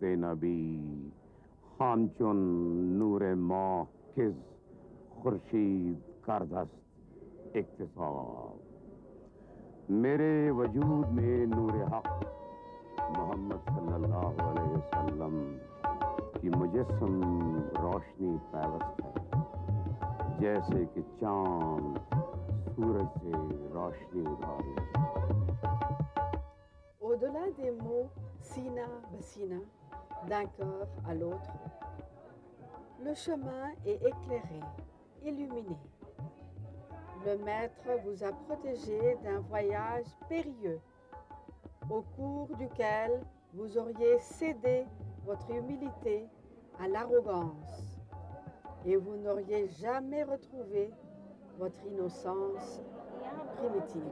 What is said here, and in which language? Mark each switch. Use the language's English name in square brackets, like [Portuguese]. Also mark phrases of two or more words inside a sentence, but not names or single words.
[Persian] نبی همچون نور ماه که خورشید کرده است اکتساب [Urdu] میرے وجود میں نور حق محمد [Arabic] صلی اللہ علیہ وسلم [Urdu] کی مجسم روشنی پیوست ہے جیسے کہ چاند [French] Au-delà des mots Sina Basina, d'un cœur à l'autre, le chemin est éclairé, illuminé. Le Maître vous a protégé d'un voyage périlleux, au cours duquel vous auriez cédé votre humilité à l'arrogance, et vous n'auriez jamais retrouvé votre innocence primitive.